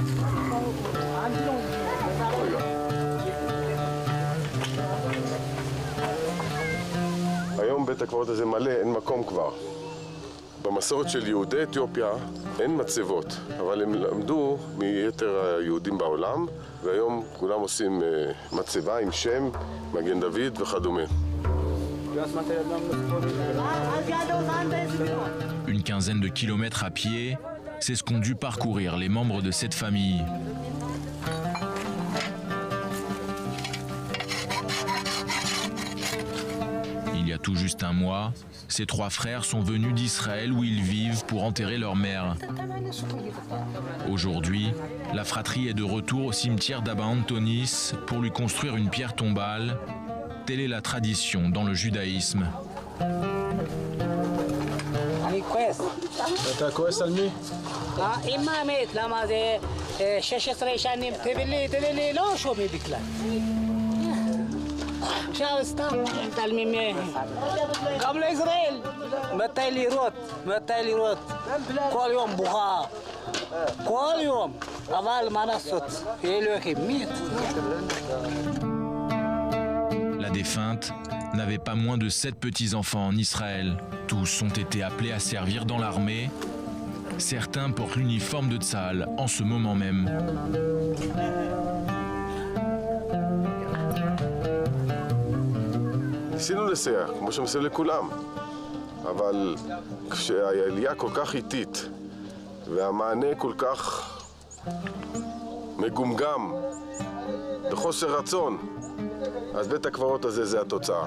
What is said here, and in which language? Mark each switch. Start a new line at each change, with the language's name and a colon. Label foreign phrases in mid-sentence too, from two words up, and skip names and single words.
Hebrew: היום בית הקברות הזה מלא, אין מקום כבר. במסורת של יהודי אתיופיה אין מצבות, אבל הם למדו מיתר היהודים בעולם, והיום כולם עושים מצבה עם שם, מגן דוד וכדומה.
French: Une quinzaine de kilomètres à pied, c'est ce qu'ont dû parcourir les membres de cette famille. Il y a tout juste un mois, ces trois frères sont venus d'Israël où ils vivent pour enterrer leur mère. Aujourd'hui, la fratrie est de retour au cimetière d'Abba Antonis pour lui construire une pierre tombale. Telle est la tradition dans le judaïsme.
Hebrew: אתה כועס על מי? אמא מת, למה זה 16 שנים, תבלי, לא שומעים בכלל. עכשיו סתם מתעלמים מהם. גם לישראל, מתי לראות, כל יום בוכה, כל יום, אבל מה לעשות, אלוהים מת.
French: La défunte n'avait pas moins de 7 petits-enfants en Israël. Tous ont été appelés à servir dans l'armée. Certains portent l'uniforme de Tsahal en ce moment même.
Hebrew: ניסינו לסייע, כמו שמסייע לכולם, אבל כשהעלייה כל כך איטית והמענה כל כך מגומגם וחוסר רצון, אז בית הקברות הזה זה התוצאה.